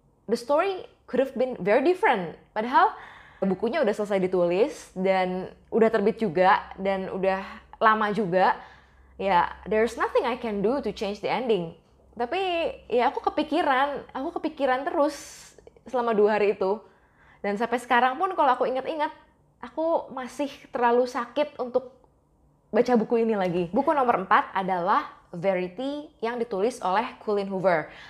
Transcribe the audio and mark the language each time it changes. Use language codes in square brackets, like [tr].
[en] The story could have been very different. [id] Padahal bukunya udah selesai ditulis dan udah terbit juga dan udah lama juga. [en] Ya, there's nothing I can do to change the ending. [id] Tapi ya aku kepikiran terus selama 2 hari itu. Dan sampai sekarang pun kalau aku ingat-ingat, aku masih terlalu sakit untuk baca buku ini lagi. Buku nomor 4 adalah Verity yang ditulis oleh Colleen Hoover.